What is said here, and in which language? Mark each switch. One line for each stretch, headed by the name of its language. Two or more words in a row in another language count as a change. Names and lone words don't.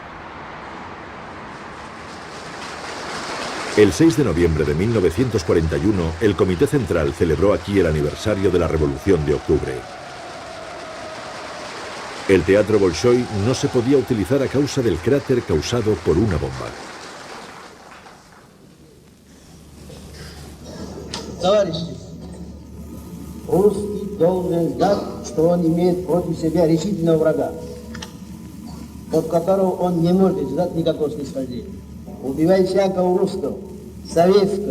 Spanish: El 6 de noviembre de 1941, el Comité Central celebró aquí el aniversario de la Revolución de Octubre. El Teatro Bolshoi no se podía utilizar a causa del cráter causado por una bomba.
Russian: Русский должен знать, что он имеет против себя решительного врага, от которого он не может ждать никакого снисхождения. Убивай всякого русского, советского.